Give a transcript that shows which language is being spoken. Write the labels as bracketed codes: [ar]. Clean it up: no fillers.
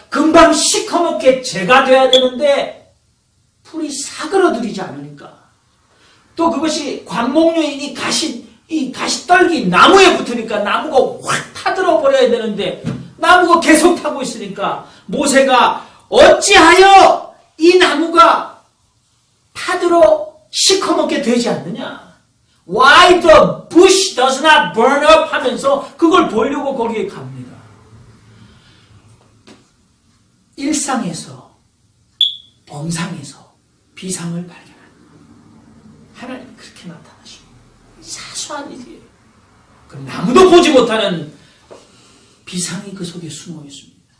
[ko] 금방 시커멓게 재가 돼야 되는데 불이 사그러들이지 않으니까, 또 그것이 관목류인이 이 가시떨기 나무에 붙으니까 나무가 확 타들어 버려야 되는데 나무가 계속 타고 있으니까 모세가 어찌하여 이 나무가 타들어 시커멓게 되지 않느냐? [en] Why the bush does not burn up [ko] 하면서 그걸 보려고 거기에 갑니다. 일상에서, 범상에서 비상을 발견합니다. 하나님 그렇게 나타나십니다. 사소한 일이에요. 그럼 아무도 보지 못하는 비상이 그 속에 숨어 있습니다.